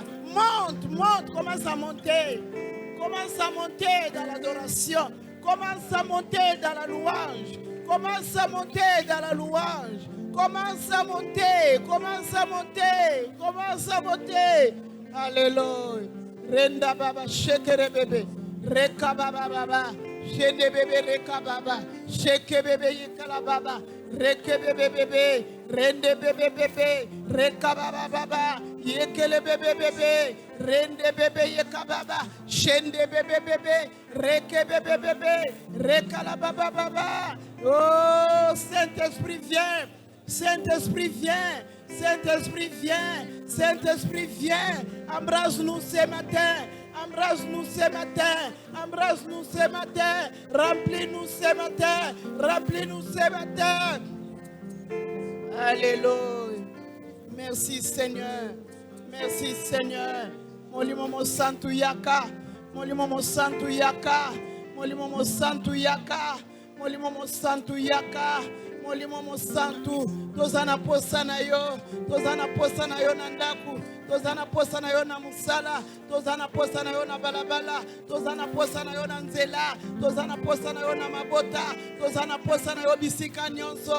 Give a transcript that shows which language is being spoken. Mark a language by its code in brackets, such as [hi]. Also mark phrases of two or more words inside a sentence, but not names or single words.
[fr] Monte, monte, commence à monter. Commence à monter dans l'adoration. Commence à monter dans la louange. Commence à monter dans la louange. Commence à monter. Commence à monter. Commence à monter. Alléluia. Renda baba shekere bébé. Reka baba baba. Shende bébé reka baba. Sheke bébé yekala baba. Reke bébé bébé. Rende bébé bébé. Reka baba baba. Yekele bébé bébé. Rende bébé yekababa, shende bébé bébé, reke bébé bébé, rekala baba baba. Oh Saint-Esprit viens, Saint-Esprit viens, Saint-Esprit viens, Saint-Esprit viens. Embrasse-nous ce matin, embrasse-nous ce matin, embrasse-nous ce matin, remplis-nous ce matin, remplis-nous ce matin. Alléluia. Merci Seigneur, merci Seigneur. [ln] Molimo santu yaka, molimo santu yaka, molimo santu yaka, molimo santu yaka, molimo santu. Tozana posa na yo, tozana posa na yo na ndaku, tozana posa na yo na musala, tozana posa na yo na balabala, tozana posa na yo na nzela, tozana posa na yo na mabota, tozana posa na yo bisika nyonso.